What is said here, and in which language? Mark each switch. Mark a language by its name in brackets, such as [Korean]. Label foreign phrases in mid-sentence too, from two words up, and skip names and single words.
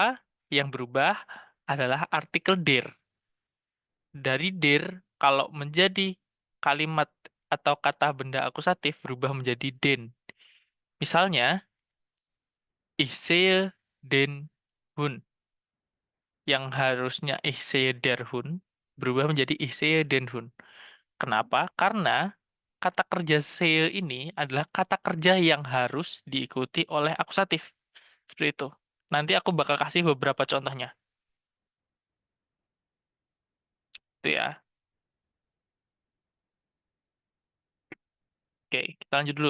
[Indonesian] Yang berubah adalah artikel der. Dari der, kalau menjadi kalimat atau kata benda akusatif berubah menjadi den. Misalnya, [German] Ich sehe den Hund. [Indonesian] Yang harusnya [German] ich sehe der Hund [Indonesian] berubah menjadi [German] ich sehe den Hund. [Indonesian] Kenapa? Karena kata kerja sehe ini adalah kata kerja yang harus diikuti oleh akusatif. Seperti itu. Nanti aku bakal kasih beberapa contohnya. Itu ya. Oke, kita lanjut dulu.